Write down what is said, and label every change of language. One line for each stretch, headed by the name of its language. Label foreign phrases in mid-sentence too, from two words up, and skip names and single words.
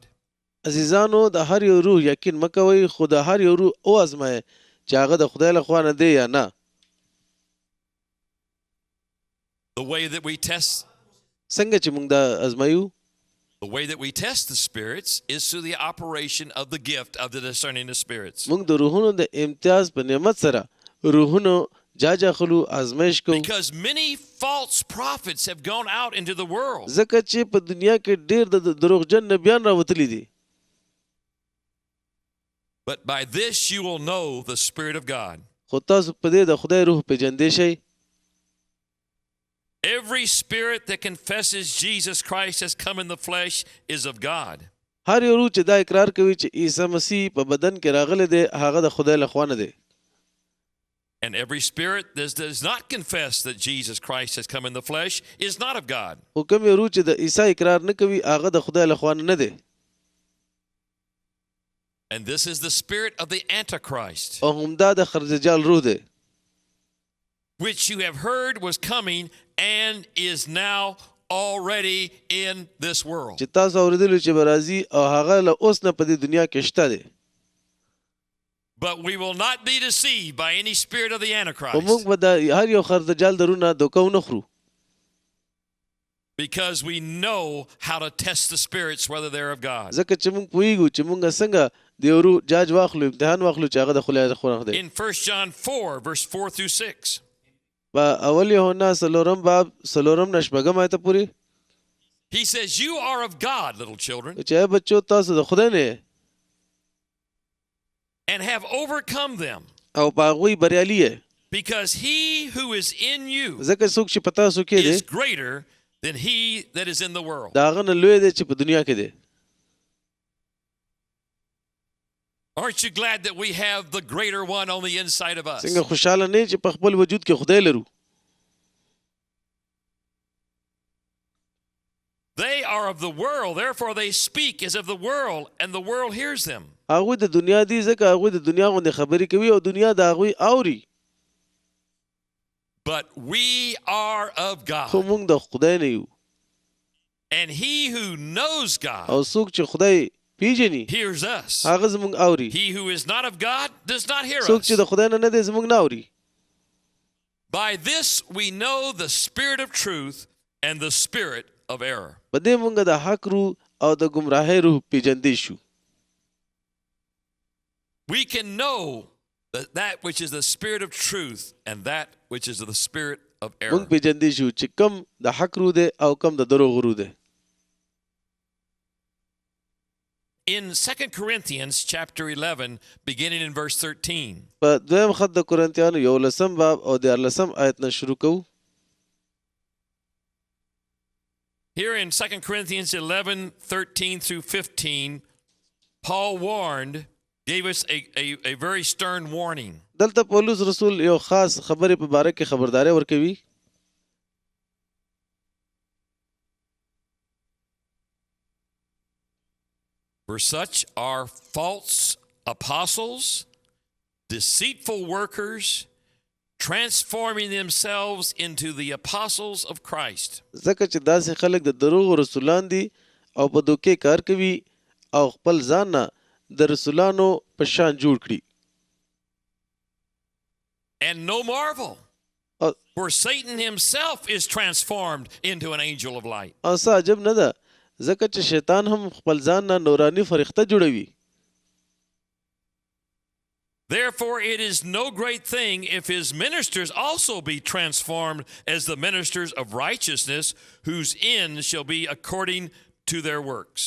Pashto: عزیزانو د هر یو روح یقین مکوئ خو د هر یو روح او ازمایئ چې هغه د خدای له خوا نه دی یا نه.
English: The way that we test
Pashto: څنګه چې موږ دا ازمایو
English: The way that we test the spirits is through the operation of the gift of the discerning of spirits.
Pashto: موږ د روحونو د امتیاز په نعمت سره روحونو جاجا خلو آزمایش کوو.
English: Because many false prophets have gone out into the world.
Pashto: ځکه چې په دنیا کې ډېر د دروغجن نبیان راوتلي دي.
English: But by this you will know the Spirit of God.
Pashto: خو تاسو په دې د خدای روح پیژندې شئ.
English: Every spirit that confesses Jesus Christ has come in the flesh is of God.
Pashto: هر یو روح چې دا اقرار کوي چې عیسی مسیح په بدن کې راغلی دی هغه د خدای له خوا نه دی.
English: And every spirit that does not confess that Jesus Christ has come in the flesh is not of God.
Pashto: خو کوم یو روح چې د عیسی اقرار نه کوي هغه د خدای له خوا نه دی.
English: And this is the spirit of the Antichrist,
Pashto: او همدا د خرججال روح دی
English: which you have heard was coming and is now already in this world.
Pashto: چې تاسو اورېدلو چې به راځي او هغه له اوس نه په دې دنیا کې شته دی.
English: But we will not be deceived by any spirit of the
Pashto: خو Antichrist, موږ به د هر یو خرججال د روح نه دوکه ونه خورو
English: because we know how to test the spirits whether they're of God.
Pashto: ځکه چې موږ پوهیږو چې موږ څنګه د یو روح جاج واخلو امتحان واخلو چې هغه د خدای خوښ دی.
English: In 1 John 4, verse 4 through 6,
Pashto: په اول یوحنا څلورم باب څلورم نه شپږم آیته پورې
English: he says, "You are of God, little children,
Pashto: چې بچو تاسو د خدای نه
English: and have overcome them,
Pashto: او په هغوی بریالي یې
English: because he who is in you
Pashto: ځکه څوک چې په تاسو کې دی
English: is greater than he that is in the world."
Pashto: د هغه نه لوی دی چې په دنیا کې دی.
English: Aren't you glad that we have the greater one on the inside of us?
Pashto: څنګه خوشاله نه چې په خپل وجود کې خدای لرو.
English: They are of the world, therefore they speak as of the world, and the world hears them.
Pashto: هغوی د دنیا دي ځکه هغوی د دنیا غوندې خبرې کوي او دنیا د هغوی اوري.
English: But we are of
Pashto: خو God. موږ د خدای نه یو
English: And he who knows God
Pashto: او څوک چې خدای پیژني
English: hears us.
Pashto: هغه زموږ اوري.
English: He who is not of God does not hear
Pashto: څوک us. چې د خدای نه نه دی زموږ نه اوري.
English: By this we know the spirit of truth and the spirit of error.
Pashto: په دې موږ د حق روح او د ګمراهۍ روح پیژندې شو.
English: We can know that which is the spirit of truth and that which is the spirit of
Pashto: موږ error. پیژندې شو چې کم د حق روح دی او کم د دروغ روح دی.
English: In 2 Corinthians chapter 11, beginning in verse 13,
Pashto: په دویم خط د کورنتیانو 11 باب او 14 آیت نه شروع کوو.
English: here in 2 Corinthians 11, 13 through 15, Paul gave us a very stern warning.
Pashto: دلته پولس رسول یو خاص خبرې په باره کې خبرداري ورکوي.
English: For such are false apostles, deceitful workers, transforming themselves into the apostles of Christ.
Pashto: ځکه چې داسې خلک د دروغ رسولان دي او په دوکې کار کوي او خپل ځان نه د رسولانو په شان جوړ کړي.
English: And no marvel, او for Satan himself is transformed into an angel of light.
Pashto: څه عجب نه ده ځکه چې شیطان هم خپل ځان نه نوراني فرښته جوړوي.
English: Therefore, it is no great thing if his ministers also be transformed as the ministers of righteousness, whose end shall be according to their works.